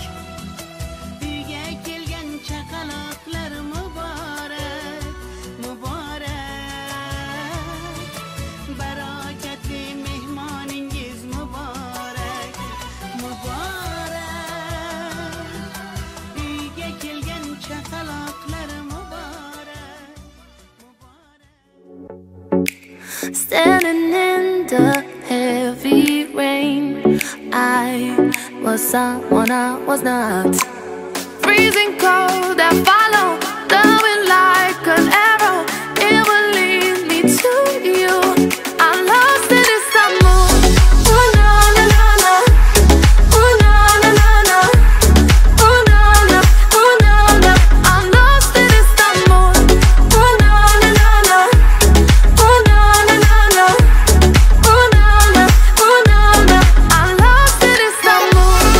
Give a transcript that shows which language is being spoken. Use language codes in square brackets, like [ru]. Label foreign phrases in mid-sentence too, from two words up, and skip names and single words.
[uz] Uyga kelgan chaqaloqlar mübarek, mübarek. Barakatli mehmoningiz mübarek, mübarek. Uyga kelgan chaqaloqlar mübarek, mübarek. [en] Standing in the heavy rain, I was someone I was not. Freezing cold, I follow the wind like an arrow. It will lead me to you. I'm lost in Istanbul. Oh na na na na. Oh na na na na. Oh na na. Oh na na. I'm lost in Istanbul. Oh na na na na. Oh na na na na. Oh na na. Oh na na. I'm lost in Istanbul.